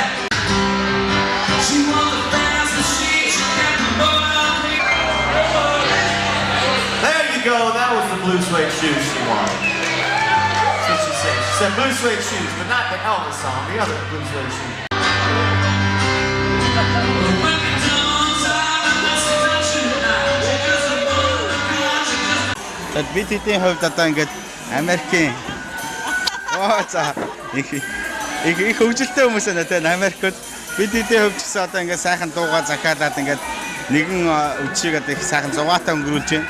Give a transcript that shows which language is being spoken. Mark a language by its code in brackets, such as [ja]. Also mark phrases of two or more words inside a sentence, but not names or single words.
[en] She won the fast machine, she kept the boy. There you go, that was the blue suede shoes she wanted. That's what she said. She said blue suede shoes, but not the Elvis song, the other blue suede shoes. [mn] Тэгэд бид хэдийн хувьд одоо ингээд Америкийн за их хөгжилтэй хүмүүс байна те Америкт бид хэдийн хувьд гэсэн одоо ингээд сайхан дуугаа захиалаад ингээд нэгэн үдшийг одоо их сайхан зугаатай өнгөрүүлж байна.